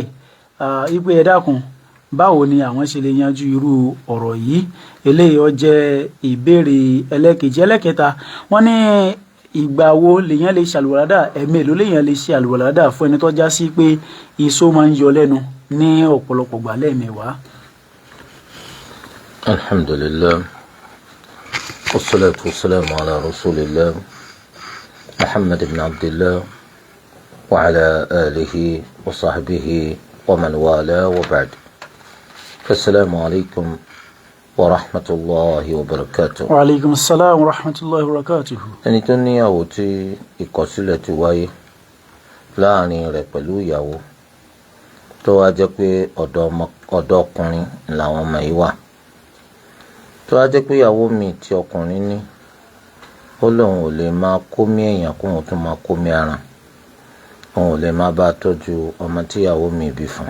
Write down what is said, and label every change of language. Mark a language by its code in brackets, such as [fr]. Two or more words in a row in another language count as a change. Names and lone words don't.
[yo] Wípé ẹ dákun, báwo ni àwọn ṣe lè yanjú irú ọ̀rọ̀ yìí? Eléyìí ó jẹ́ ìbéèrè ẹlẹ́kejì. Ẹlẹ́kẹta, wọ́n ní ìgbà wo lèèyàn lè ṣàlùwàládà, ẹ̀ẹ̀mélòó lèèyàn lè ṣe àlùwàládà fún ẹni tó já sí pé iṣó máa ń yọ lẹ́nu ní ọ̀pọ̀lọpọ̀ gbà lẹ́ẹ̀mẹwàá? [ar] الحمد لله والصلاة والسلام على رسول الله محمد بن عبد الله وعلى آله وصحبه ومن والى وبعد. السلام عليكم ورحمة الله وبركاته. وعليكم السلام ورحمة الله وبركاته. [yo] Ẹni tó níyàwó tí ìkọ̀sílẹ̀ ti wáyé láàrin rẹ̀ pẹ̀lú ìyàwó tó wá jẹ́ pé ọ̀dọ̀ ọkùnrin làwọn ọmọ yìí wà, tó wá jẹ́ pé ìyàwó mi tí ọkùnrin ní ó lóun ò lè máa kómí èèyàn kó òun tún máa kómí aràn, òun ò lè máa bá tọ́jú ọmọ tí ìyàwó mi bí fún.